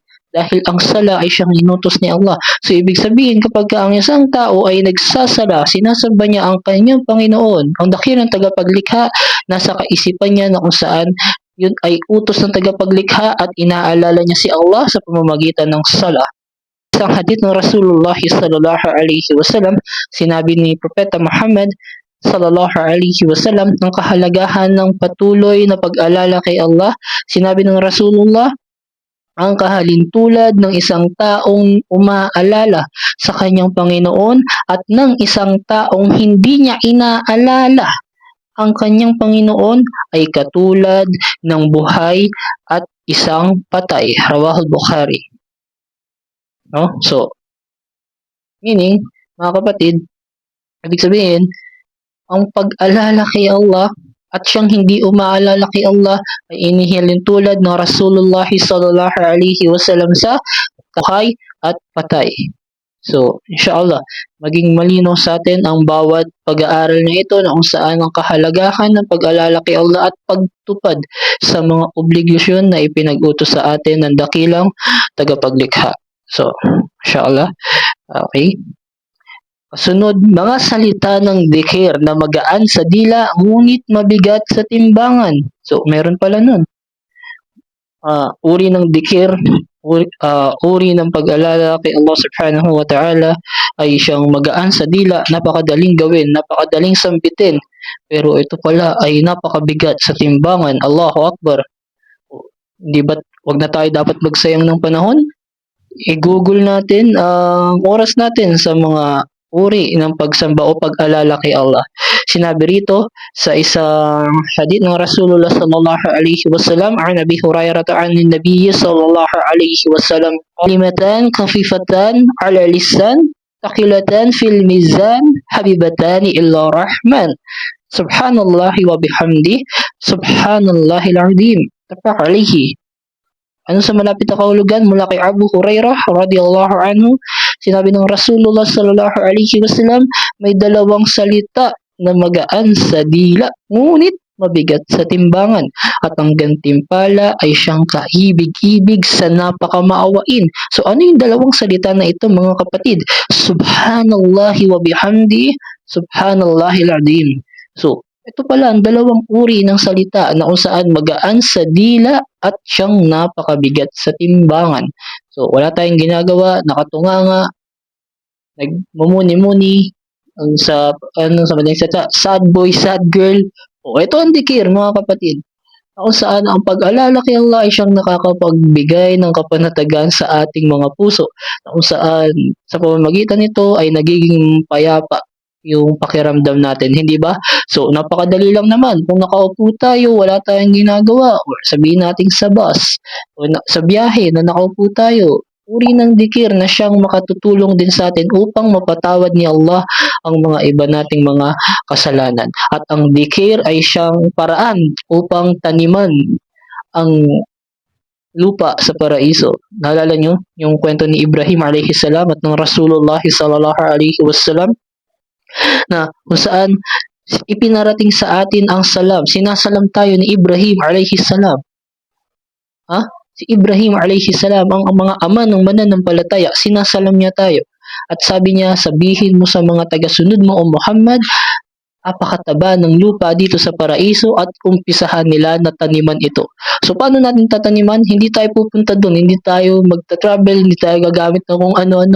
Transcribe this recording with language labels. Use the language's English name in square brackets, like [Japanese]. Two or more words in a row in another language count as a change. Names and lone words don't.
[Filipino] Dahil ang sala ay siyang inutos ni Allah. So, ibig sabihin, kapag ang isang tao ay nagsasala, sinasamba niya ang kanyang Panginoon, ang dakilang tagapaglikha, nasa kaisipan niya na kung saan yun ay utos ng tagapaglikha at inaalala niya si Allah sa pamamagitan ng sala. Isang hadith ng Rasulullah [Arabic] صلى الله عليه وسلم, [Filipino] sinabi ni Propeta Muhammad [Arabic] صلى الله عليه وسلم [Filipino] ng kahalagahan ng patuloy na pag-alala kay Allah. Sinabi ng Rasulullah, ang kahalintulad ng isang taong umaalala sa kanyang Panginoon at ng isang taong hindi niya inaalala ang kanyang Panginoon ay katulad ng buhay at isang patay. [Arabic] رواه البخاري. [Filipino] No? So, meaning, mga kapatid, ibig sabihin, ang pag-alala kay Allah at siyang hindi umaalala kay Allah ay inihilin tulad ng Rasulullah [Arabic] صلى الله عليه وسلم [Filipino] sa buhay at patay. So, inshallah, maging malinaw sa atin ang bawat pag-aaral na ito na kung saan ang kahalagahan ng pag-alala kay Allah at pagtupad sa mga obligasyon na ipinag-utos sa atin ng dakilang tagapaglikha. So, inshallah, okay. Kasunod, mga salita ng dhikr na magaan sa dila ngunit mabigat sa timbangan. So, meron pala nun. Uri ng dhikr, uri ng pag-alala kay Allah [Arabic] سبحانه وتعالى [Filipino] ay siyang magaan sa dila, napakadaling gawin, napakadaling sambitin. Pero ito pala ay napakabigat sa timbangan. [Arabic] الله أكبر. [Filipino] Hindi ba, wag na tayo dapat magsayang ng panahon? I-google natin ang oras natin sa mga uri ng pagsamba o pag-alala kay Allah. Sinabi rito sa isang hadith ng Rasulullah [Arabic] صلى الله عليه وسلم، عن أبي هريرة عن النبي صلى الله عليه وسلم، كلمتان خفيفتان على اللسان، ثقيلتان في الميزان، حبيبتان إلى الرحمن. سبحان الله وبحمده، سبحان الله العظيم. متفق عليه. [Filipino] Ano sa malapit na kahulugan mula kay Abu Hurairah [Arabic] رضي الله عنه, [Filipino] sinabi ng Rasulullah [Arabic] صلى الله عليه وسلم, [Filipino] may dalawang salita na magaan sa dila ngunit mabigat sa timbangan at ang gantimpala ay siyang kaibig-ibig sa napakamaawain. So ano yung dalawang salita na ito, mga kapatid? [Arabic] سبحان الله وبحمده، سبحان الله العظيم. [Filipino] So ito pala ang dalawang uri ng salita na kung saan magaan sa dila at siyang napakabigat sa timbangan. So, wala tayong ginagawa, nakatunganga, nagmumuni-muni, sa madaling salita, [English] sad boy, sad girl. [Filipino] O, ito ang dikir, mga kapatid. Kung saan ang pag-alala kay Allah ay siyang nakakapagbigay ng kapanatagan sa ating mga puso. Kung saan sa pamamagitan nito ay nagiging payapa yung pakiramdam natin, hindi ba? So, napakadali lang naman. Kung nakaupo tayo, wala tayong ginagawa, or sabihin natin sa bus, o sa biyahe na nakaupo tayo, uri ng dikir na siyang makatutulong din sa atin upang mapatawad ni Allah ang mga iba nating mga kasalanan. At ang dikir ay siyang paraan upang taniman ang lupa sa paraiso. Naalala nyo yung kwento ni Ibrahim [Arabic] عليه السلام [Filipino] at ng Rasulullah [Arabic] صلى الله عليه وسلم [Filipino] na kung saan ipinarating sa atin ang salam. Sinasalam tayo ni Ibrahim [Arabic] عليه السلام. [Filipino] Ha? Si Ibrahim [Arabic] عليه السلام, [Filipino] ang mga ama ng mananampalataya, sinasalam niya tayo. At sabi niya, sabihin mo sa mga tagasunod mo o Muhammad, apakataba ng lupa dito sa paraiso at umpisahan nila na taniman ito. So, paano natin tataniman? Hindi tayo pupunta doon, hindi tayo magta-travel, hindi tayo gagamit ng kung ano-ano.